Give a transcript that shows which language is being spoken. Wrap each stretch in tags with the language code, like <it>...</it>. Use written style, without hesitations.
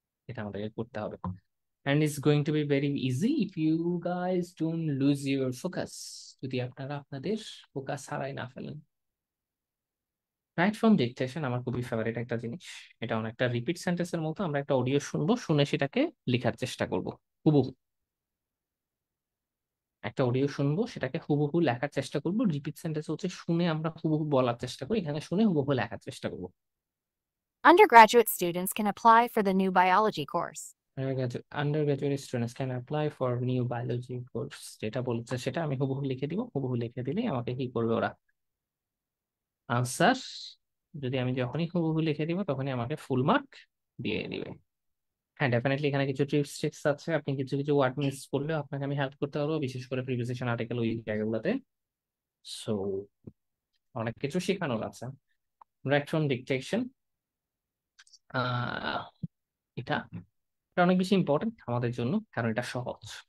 <bn>এটা আমাদেরকে করতে হবে,</bn> <en>and it's going to be very easy if you guys don't lose your focus,</en> <bn>যদি আপনারা আপনাদের ফোকাস হারাই না ফেলেন। রাইট ফ্রম ডিকটেশন আমার খুবই ফেভারিট একটা জিনিস। এটা অনেকটা রিপিট সেন্টেন্সের মতো, আমরা একটা অডিও শুনবো, শুনে সেটাকে লেখার চেষ্টা করব হুবহু। একটা অডিও শুনবো, সেটাকে হুবহু লেখার চেষ্টা করব। রিপিট সেন্টেন্স হচ্ছে শুনে আমরা হুবহু বলার চেষ্টা করি, এখানে শুনে হুবহু লেখার চেষ্টা করব।</bn> <en>Undergraduate students can apply for the new biology course. Undergraduate students can apply for new biology course,</en> <bn>যেটা বলছে সেটা আমি হুবহু লিখে দিব। হুবহু লিখে দিলেই আমাকে কি করবে ওরা? আনসার। যদি আমি যখনই হুবহু লিখে দিব তখনই আমাকে ফুল মার্ক দিয়ে দিবে। হ্যাঁ, ডেফিনেটলি এখানে কিছু টিপস ট্রিক্স আছে, আপনি কিছু কিছু ওয়ার্ড মিস করলেও আপনাকে আমি হেল্প করতে পারবো, বিশেষ করে প্রিভিয়াস আর্টিকেল ওই জায়গাগুলোতে। সো অনেক কিছু শেখানোর আছে। রাইট ফ্রম ডিকটেশন, এটা অনেক বেশি ইম্পর্টেন্ট আমাদের জন্য, কারণ এটা সহজ।</bn>